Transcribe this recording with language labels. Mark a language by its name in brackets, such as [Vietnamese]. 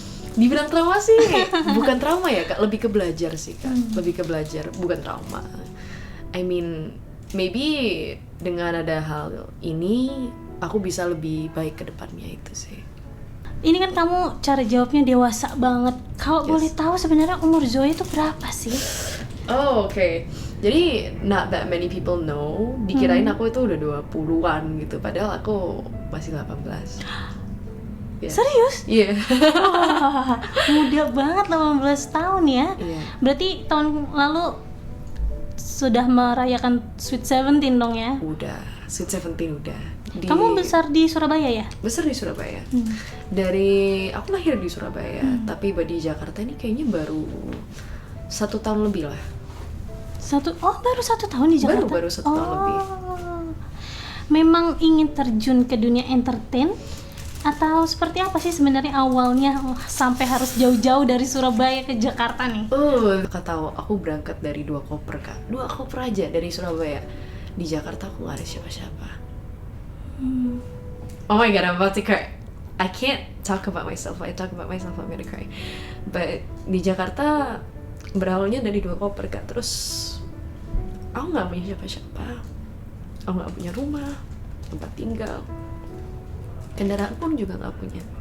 [Indonesian] Dibilang trauma sih bukan trauma ya kak, lebih ke belajar sih kak. Lebih ke belajar, bukan trauma. [English] I mean maybe [Indonesian] dengan ada hal ini aku bisa lebih baik ke depannya, itu sih. Ini kan kamu cara jawabnya dewasa banget. Kalau [English] Yes. [Indonesian] boleh tahu sebenarnya umur Zoe itu berapa sih? Oh oke. Jadi [English] not that many people know. [Indonesian] Dikirain aku itu udah 20-an gitu, padahal aku masih 18. [English] Yeah. [Indonesian] Serius? Iya. Wah, muda banget 18 tahun ya. Iya. Berarti tahun lalu sudah merayakan Sweet 17 dong ya? Udah, Sweet 17 udah. Kamu besar di Surabaya ya? Besar di Surabaya. Dari aku lahir di Surabaya, tapi di Jakarta ini kayaknya baru 1 tahun lebih lah. Baru 1 tahun di Jakarta? Baru 1 tahun lebih. Memang ingin terjun ke dunia entertain? Atau seperti apa sih sebenarnya awalnya sampai harus jauh-jauh dari Surabaya ke Jakarta nih? Kakak tahu, aku berangkat dari 2 koper kak. 2 koper aja dari Surabaya. Di Jakarta aku gak ada siapa-siapa. [English] Oh my god, I'm about to cry. I can't talk about myself. I talk about myself, I'm gonna cry. But [Indonesian] di Jakarta berawalnya dari 2 koper kak. Terus aku gak punya siapa-siapa. Aku gak punya rumah, tempat tinggal, kendaraan pun juga gak punya.